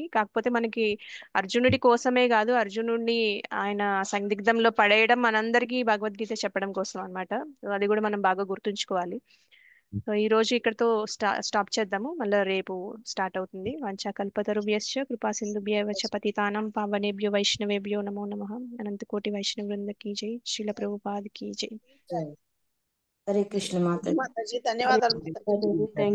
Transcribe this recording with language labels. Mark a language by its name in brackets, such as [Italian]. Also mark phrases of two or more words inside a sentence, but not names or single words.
[Telugu] కాకపోతే మనకి అర్జునుడి కోసమే కాదు, అర్జునుడిని ఆయన సందిగ్ధంలో పడేయడం మనందరికీ భగవద్గీత చెప్పడం కోసం అన్నమాట. సో అది కూడా మనం బాగా గుర్తుంచుకోవాలి. సో ఈ రోజు ఇక్కడతో స్టాప్ చేద్దాము. మళ్ళీ రేపు స్టార్ట్ అవుతుంది. [Sanskrit] వంచాకల్పతరుభ్యశ్చ కృపా సింధుభ్యవ చ పతితానాం పావనేభ్యో వైష్ణవేభ్యో నమో నమః. [Hindi] अनंत कोटि वैष्णव वृंद की जय. श्रीला प्रभुपाद की जय. [Telugu] హరే కృష్ణ మాతాజీ. మాతాజీ ధన్యవాదాలు మాతాజీ.